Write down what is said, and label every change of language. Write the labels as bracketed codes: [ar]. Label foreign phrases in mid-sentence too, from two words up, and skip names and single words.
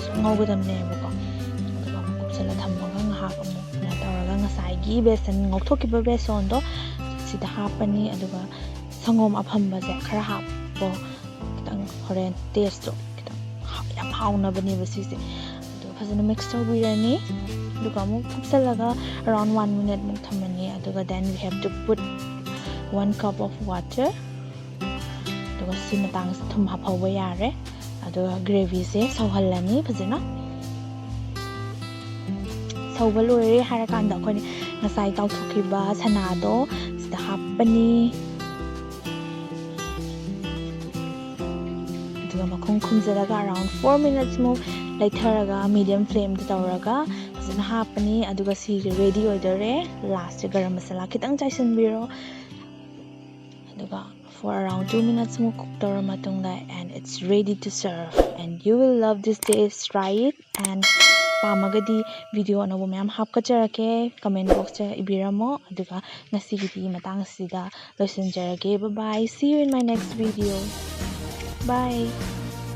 [mni] so ngaugadamne bako aduga kupsala thammaga ngahak amu na tawraga ngasai gi besan ngauthokiba beson do sida hapani aduga sangom aphamba je khara happo kitang horen taste do kitang yam hauna bani basise aduga phasana mix tawbirani aduga mu kupsalaga [en] around 1 minute [mni] mu thamani aduga [en] then we have to put 1 cup of water [mni] aduga simatang thum haphawa yare aduga gravy se sawhalani phajana sawba loire harakanda khoni ngasai tawthokiba sana do sida hapani aduga makhong khumjaraga [en] around 4 minutes [mni] mo laitharaga [en] medium flame [mni] da tawraga phajana hapani aduga si ready oidare last garam masala kitang chaisanbiro [en] for around 2 minutes more cook [mni] tawra matungda [en] and it's ready to serve and you will love this taste. Try it and [mni] pamagadi video na mayam hapkacharake [en] comment box [mni] cha ibiramo aduga ngasigidi matang sida loisanjarake. [en] Bye bye, see you in my next video. Bye.